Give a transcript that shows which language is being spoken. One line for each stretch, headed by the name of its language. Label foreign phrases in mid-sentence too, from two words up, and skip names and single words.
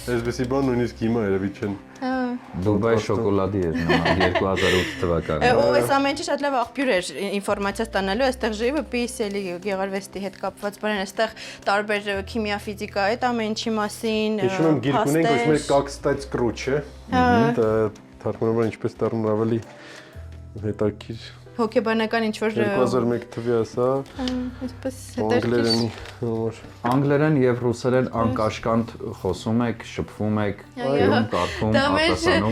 Armenian: Այսպեսի բան նույնիսկ հիմա երևի չեն։ Դուբայ շոկոլադի էր նման 2008 թվականին։ Ու այս ամենը շատ լավ աղբյուր էր ինֆորմացիա ստանալու, այստեղ живопись էլի գեղարվեստի հետ կապված բան, այստեղ տարբեր քիմիա, ֆիզիկա, այդ ամեն ինչի մասին, Հիշում եմ գիրք ունենք, ոչ մեկ
Russian: как стать круче։
Armenian: Դա թարգմանաբար ինչպես դառնում ավելի հետաքրքիր։ հոգեբանական ինչ-որ 2001 թվի ասա, այսպես անգլերենի համար։ Անգլերեն եւ ռուսերեն անկաշկանդ խոսում եք, շփվում եք, գրում, կարդում, արտասանում։